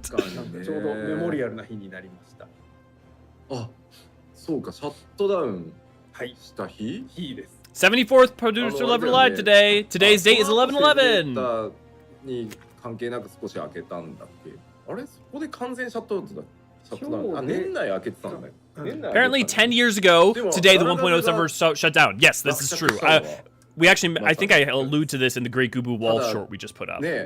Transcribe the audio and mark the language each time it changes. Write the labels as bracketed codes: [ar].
[ja] ちょうどメモリアルな日になりました。あ、そうか、シャットダウンした日です。 [en] 74th producer level live today. Today's date is 11/11. [ja] に関係なく少し開けたんだっけ？あれそこで完全シャットアウトだ。シャットダウン。あ、年内開けてたんだよ。 [en] Apparently 10 years ago, today the 1.0 server shut down. Yes, this is true. We actually, I think I allude to this in the Great Gubu Wall short we just put up.